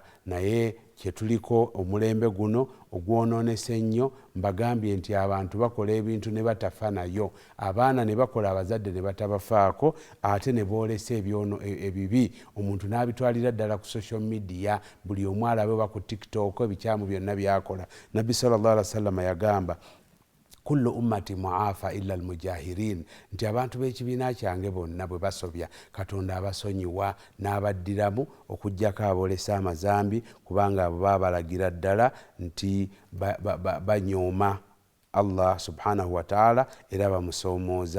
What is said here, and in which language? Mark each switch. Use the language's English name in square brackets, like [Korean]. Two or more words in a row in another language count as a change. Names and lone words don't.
[Ganda] Naye kyetuliko omulembe guno ogwonoonese ennyo, mbagambye nti abantu bakola ebintu ne batafa nayo, abaana ne bakola abazadde ne batabafaako, ate ne boolesa ebibi omuntu n'abitwalira ddala ku [English] social media, [Ganda] buli omu alabe oba ku TikTok ebikyamu byonna byakola. Nabbi [Arabic] صلى الله عليه وسلم [Ganda] yagamba [Arabic] كل أمتي معافى إلا المجاهرين, [Ganda] nti abantu b'ekibiina kyange bonna bwe basobya Katonda abasonyiwa n'abaddiramu okuggyako aboolesa amazambi, kubanga abo babalagira ddala nti banyooma Allah [Arabic] سبحانه وتعالى [Ganda] era bamusoomooza.